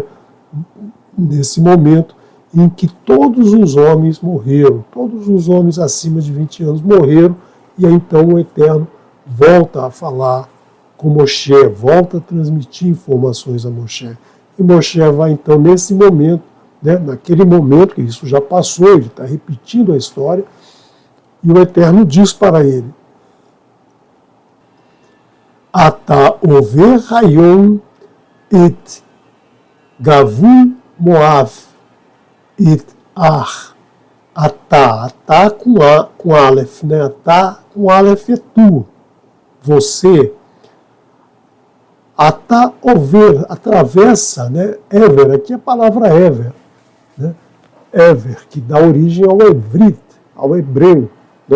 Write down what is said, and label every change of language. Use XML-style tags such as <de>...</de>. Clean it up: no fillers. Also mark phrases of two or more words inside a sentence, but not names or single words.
<pt>Nesse momento em que todos os homens morreram, todos os homens acima de 20 anos morreram, e aí então o Eterno volta a falar com Moshe, volta a transmitir informações a Moshe. E Moshe vai então nesse momento, né, naquele momento, que isso já passou, ele está repetindo a história, e o Eterno diz para ele,</pt> <he>אתה עובר היום את גבול מואב את ער.</he> <pt>Atá com Aleph, né? Atá com Aleph é tu, você.</pt> <he>אתה עובר,</he> <pt>atravessa, né? Ever, aqui é a palavra ever, né? Ever, que dá origem ao Evrit, ao hebreu, né?</pt>